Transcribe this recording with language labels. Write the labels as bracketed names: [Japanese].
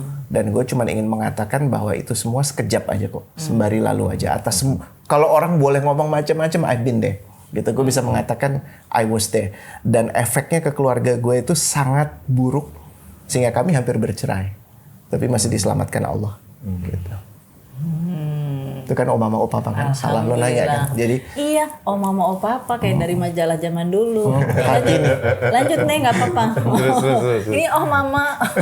[Indonesian] Dan gue cuma ingin mengatakan bahwa itu semua sekejap aja kok, sembari lalu aja. Kalau orang boleh ngomong macam-macam, [English] I've been there. [Indonesian] Gitu, gue bisa mengatakan [English] I was there. [Indonesian] Dan efeknya ke keluarga gue itu sangat buruk, sehingga kami hampir bercerai. Tapi masih diselamatkan Allah. Gitu. Itu kan mama papa kan, salah lo nanya kan. Jadi iya, mama papa kayak dari majalah zaman dulu. Lanjut nih, nggak apa-apa. Ini mama.